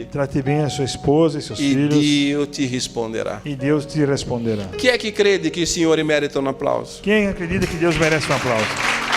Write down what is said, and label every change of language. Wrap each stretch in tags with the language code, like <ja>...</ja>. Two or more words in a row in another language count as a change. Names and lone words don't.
<pt>Trate bem a sua esposa e seus e filhos</pt> <it>Dio ti risponderà.</it> <pt>e Deus te responderá.</pt> <it>Chi è che crede che il Signore merita un applauso?</it> <pt>Quem acredita que Deus merece um aplauso?</pt>